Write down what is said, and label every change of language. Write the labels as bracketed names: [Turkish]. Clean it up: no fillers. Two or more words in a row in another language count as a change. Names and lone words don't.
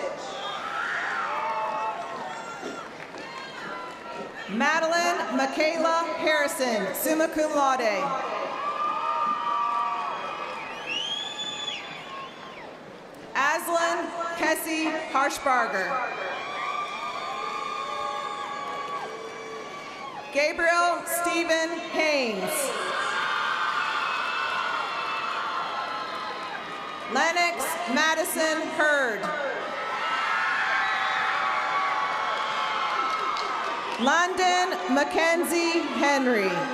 [English] Madeline Michaela Harrison, [Latin] summa cum laude. [English] Aslan Kessie Harshbarger. Gabriel Stephen Haynes. Lennox Madison Hurd. London Mackenzie Henry.